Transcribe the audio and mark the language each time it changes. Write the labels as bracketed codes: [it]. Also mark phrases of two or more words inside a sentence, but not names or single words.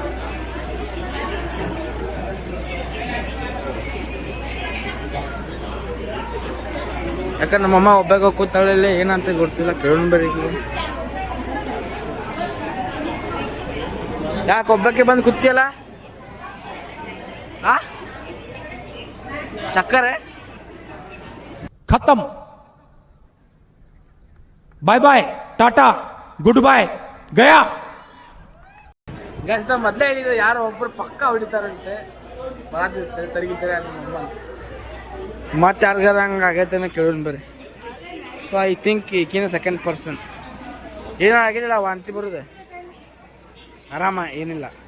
[kn] ಯಾಕಂದ್ರೆ ನಮ್ಮಮ್ಮ ಒಬ್ಬಾಗ ಕೂತಾಳಲ್ಲಿ ಏನಂತ ಗೊತ್ತಿಲ್ಲ, ಕೇಳೋಣ ಬರ್ರಿ. ಯಾಕೆ ಒಬ್ಬಕ್ಕೆ ಬಂದು ಕೂತಿಯಲ್ಲ? ಆ ಚಕ್ಕರೆ [hi] खत्म, [en] bye bye, [hi] टाटा, [en] good bye, [hi] गया. [kn] ಗೈಸ್, ನಾವು ಮೊದಲೇ ಹೇಳಿದ್ರೆ ಯಾರೋ ಒಬ್ಬರು ಪಕ್ಕ ಹೊಡಿತಾರಂತೆ, ಬರಾತಿರ್ತಾರೆ, ತರಗಿತಾರೆ ನಮ್ಮ ಮತ್ತೆ ಯಾರಿಗಾರ ಹಂಗೆ ಆಗೈತೆ ಕೇಳೋಣ ಬರ್ರಿ. [en] so I think [kn] ಈಕಿನ [en] second person. [kn] ಏನೂ ಆಗಿಲ್ಲ, ವಾಂತಿ ಬರೋದೆ, ಆರಾಮ, ಏನಿಲ್ಲ.